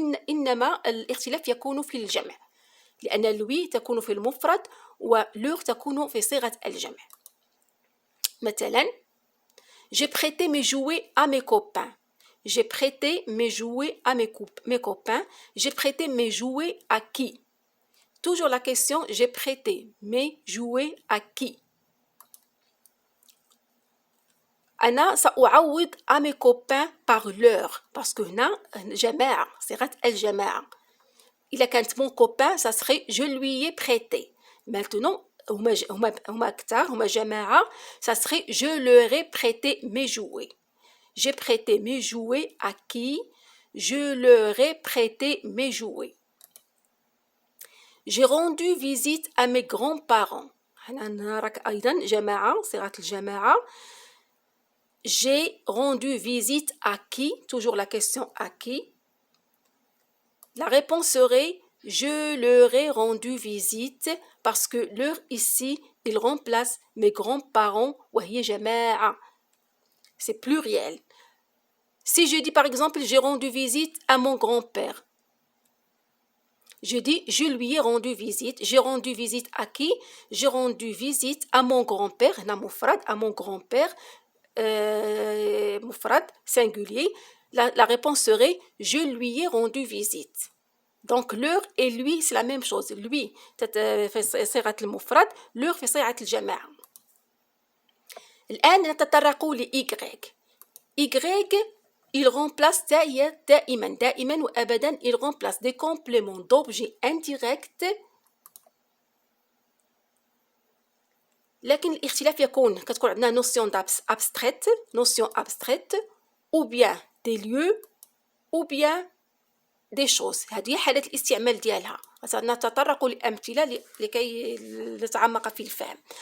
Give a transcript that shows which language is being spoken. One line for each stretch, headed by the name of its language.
Arabic: إنما الاختلاف يكون في الجمع لأن لوي تكون في المفرد ولور تكون في صيغة الجمع.
French: مثلا j'ai prêté mes jouets à mes copains. J'ai prêté mes jouets à mes copains. J'ai prêté mes jouets à qui? Toujours la question j'ai prêté mes jouets à qui?
Arabic: أنا سأعوض
French: à mes copains par leur parce que
Arabic: هنا جماعة صيغة الجماعة.
French: إذا كانت mon copain ça serait je lui ai prêté. Maintenant
Arabic: هما كتار هما جماعة
French: ça serait je leur ai prêté mes jouets. J'ai prêté mes jouets à qui? Je leur ai prêté mes jouets. J'ai rendu visite à mes grands-parents.
Arabic: هنا راك أيضا جماعة صيغة الجماعة.
French: J'ai rendu visite à qui? Toujours la question à qui? La réponse serait je leur ai rendu visite parce que leur ici, il remplace mes grands-parents.
Arabic: وهي جماعة.
French: C'est pluriel. Si je dis par exemple j'ai rendu visite à mon grand-père. Je dis je lui ai rendu visite. J'ai rendu visite à qui? J'ai rendu visite à mon grand-père.
Arabic: هنا مفرد
French: à mon grand-père.
Arabic: مفرد
French: singulier. La réponse serait je lui ai rendu visite. Donc leur et lui c'est la même chose.
Arabic: Lui في صيغة المفرد, leur في صيغة الجماعة. الآن نتطرق ل Y.
French: Il remplace
Arabic: دائما وأبدا
French: il remplace des compléments d'objets indirects.
Arabic: لكن الاختلاف يكون كتكون عندنا
French: notion abstraite ou bien des lieux ou bien des choses.
Arabic: هذه حالة الاستعمال ديالها. سنتطرق لأمثلة لكي نتعمق في الفهم.